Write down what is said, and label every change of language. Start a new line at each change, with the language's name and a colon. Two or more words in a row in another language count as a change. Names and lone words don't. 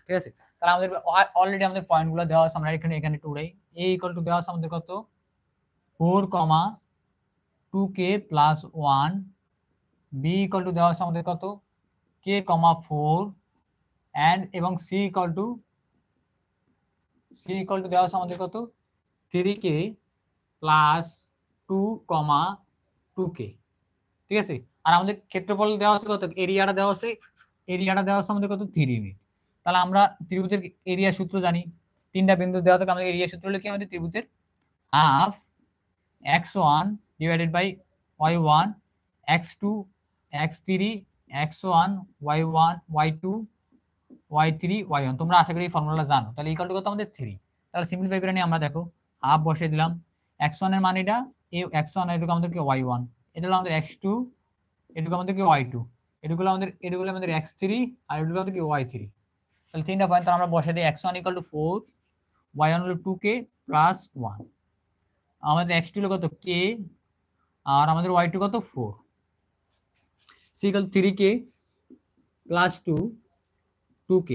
Bangla: ঠিক আছে, তাহলে আমাদের অলরেডি আমাদের পয়েন্টগুলো দেওয়া আছে, আমরা এখানে টুরাই a = দেওয়া আছে আমাদের কত 4, 2k + 1, b = দেওয়া আছে আমাদের কত k, 4 and এবং c = দেওয়া আছে আমাদের কত 3k + 2, 2k। ঠিক আছে, আর আমাদের ক্ষেত্রফল দেওয়া আছে কত, এরিয়াটা দেওয়া আছে আমাদের কত 3 ইউনিট। তাহলে আমরা ত্রিভুজের এরিয়া সূত্র জানি, তিনটা বিন্দু দেওয়া থাকে, আমাদের এরিয়া সূত্র হলো কি, আমাদের ত্রিভুজের হাফ x1 / y1 x2 x3 x1 y1 y2 y3 y1। তোমরা আশা করি এই ফর্মুলাটা জানো। তাহলে
English: equal to
Bangla: কত আমাদের 3। তাহলে সিম্পলিফাই করে নিয়ে আমরা দেখো হাফ বসিয়ে দিলাম, x1 এর মান এটা, x1 এটুকু আমাদের কি y1, এটা হলো আমাদের x2, এটুকু আমাদের কি y2, এটুকুলো আমাদের x3 আর এটুকু আমাদের কি y3। তাহলে তিনটা পয়েন্ট আমরা বসিয়ে দিই, x1 = 4, y1 হলো 2k + 1, আমাদের x2 হলো কত k আর আমাদের y2 কত 4, c = 3k + 2, 2k।